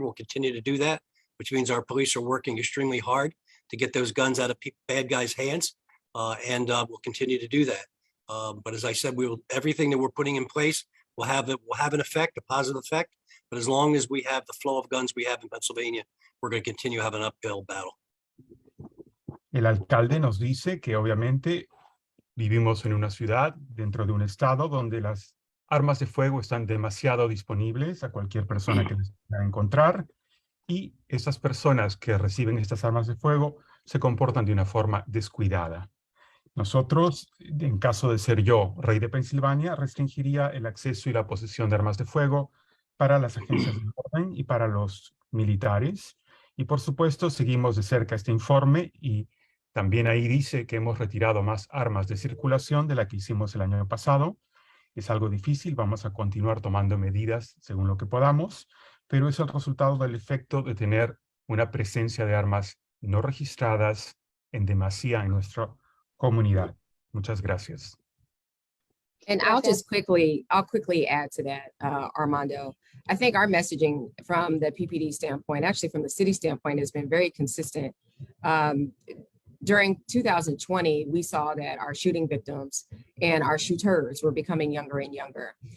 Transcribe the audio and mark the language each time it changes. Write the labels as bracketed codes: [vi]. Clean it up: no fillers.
[en] We'll continue to do that, which means our police are working extremely hard to get those guns out of bad guys' hands, and we'll continue to do that. But as I said, everything that we're putting in place will have an effect, a positive effect. But as long as we have the flow of guns we have in Pennsylvania, we're going to continue to have an uphill battle. [es] El alcalde nos dice que obviamente vivimos en una ciudad, dentro de un estado, donde las armas de fuego están demasiado disponibles a cualquier persona que les pueda encontrar, y esas personas que reciben estas armas de fuego se comportan de una forma descuidada. Nosotros, en caso de ser yo, rey de Pensilvania, restringiría el acceso y la posesión de armas de fuego para las agencias de orden y para los militares. Y por supuesto, seguimos de cerca este informe, y también ahí dice que hemos retirado más armas de circulación de la que hicimos el año pasado. Es algo difícil, vamos a continuar tomando medidas según lo que podamos, pero es el resultado del efecto de tener una presencia de armas no registradas en demasía en nuestra comunidad. Muchas gracias. [en] And I'll quickly add to that, Armando. I think our messaging from the PPD standpoint, actually from the city standpoint, has been very consistent. During 2020, we saw that our shooting victims and our shooters were becoming younger and younger.